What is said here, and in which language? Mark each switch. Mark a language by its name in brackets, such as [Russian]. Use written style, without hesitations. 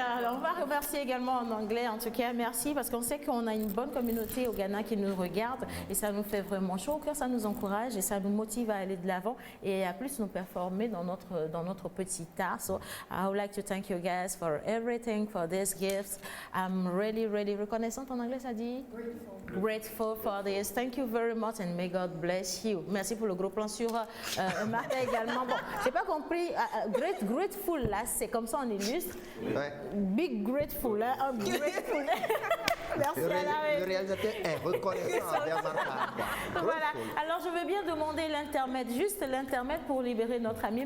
[French] Alors, on va remercier également en anglais, en tout cas, merci, parce qu'on sait qu'on a une bonne communauté au Ghana qui nous regarde et ça nous fait vraiment chaud au cœur, ça nous encourage et ça nous motive à aller de l'avant et à plus nous performer dans notre petit art. [English] So, I would like to thank you guys for everything, for these gifts. I'm ready really, really [French] reconnaissante en anglais, ça dit? [English] Grateful for this. Thank you very much and may God bless you. [French] Merci pour le gros plan sur Martha également. Bon, j'ai pas compris. Grateful là, c'est comme ça on illustre. Ouais. [English] Big grateful, [French] hein? Un grateful. Merci Le réalisateur est reconnaissant envers Martha. Voilà. Alors je veux bien demander l'intermède, juste l'intermède pour libérer notre ami.